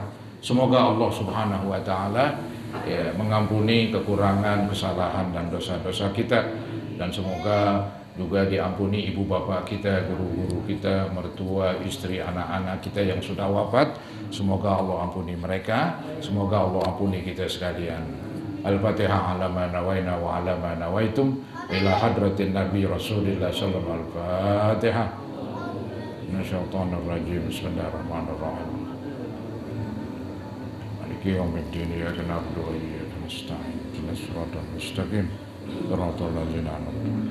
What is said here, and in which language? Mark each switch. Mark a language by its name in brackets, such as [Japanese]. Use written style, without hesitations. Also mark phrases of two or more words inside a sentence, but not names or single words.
[Indonesian] Semoga Allah [Arabic] سبحانه وتعالى [Indonesian] ya, mengampuni kekurangan, kesalahan dan dosa-dosa kita, dan semoga juga diampuni ibu bapak kita, guru-guru kita, mertua, istri, anak-anak kita yang sudah wafat. Semoga Allah ampuni mereka, semoga Allah ampuni kita sekalian. [Arabic] الفاتحة على ما نوينا وعلى ما نويتم إلى حضرة النبي رسول الله صلى الله عليه وسلم. الفاتحة. من الشيطان الرجيم. بسم الله الرحمن الرحيم. مالك يوم الدين. إياك نعبد وإياك نستعين. اهدنا الصراط المستقيم. صراط الذين أنعمت عليهم.